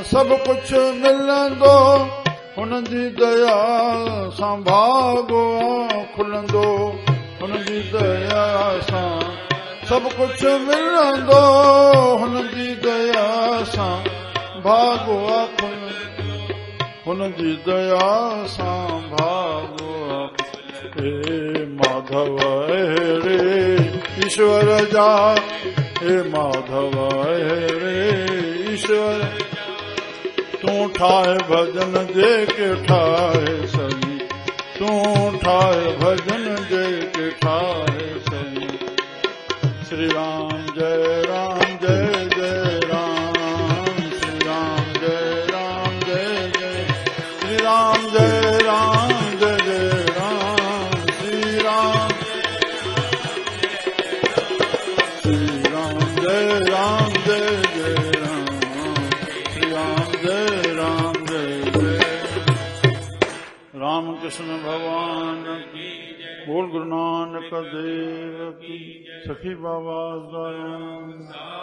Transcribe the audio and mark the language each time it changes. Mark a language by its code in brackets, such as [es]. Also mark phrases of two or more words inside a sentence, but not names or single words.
[sd] सभु कुझु मिलंदो हुन जी दया सां भाॻो खुलंदो हुन जी दया सां सभु कुझु मिलंदो हुन जी दया सां भाॻो खुलंदो हुन जी दया सां भाॻो हे माधव रे ईश्वर जा हे माधव रे ईश्वर तूं ठाहे भजन जेके ठाहे सही तूं ठाहे भजन जेके ठाहे सही श्री राम जय जय राम श्री राम जय जय श्री राम जय जय राम श्री राम जय राम श्री राम जय जय राम [hi] कृष्ण भगवान की बोल गुरु नानक देव की [sd] सखी बाबा